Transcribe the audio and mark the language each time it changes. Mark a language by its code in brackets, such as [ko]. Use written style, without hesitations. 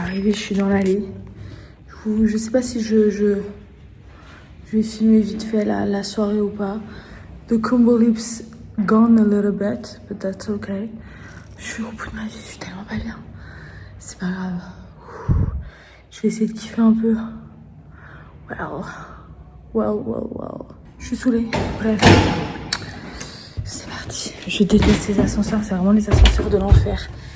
[fr] Je suis dans l'allée. Je sais pas si je vais filmer vite fait la soirée ou pas. [en] The combo lips gone a little bit, but that's okay. [fr] Je suis au bout de ma vie, je suis tellement pas bien. C'est pas grave. Je vais essayer de kiffer un peu. Well. Je suis saoulée. Bref. C'est parti. Je déteste ces ascenseurs, c'est vraiment les ascenseurs de l'enfer.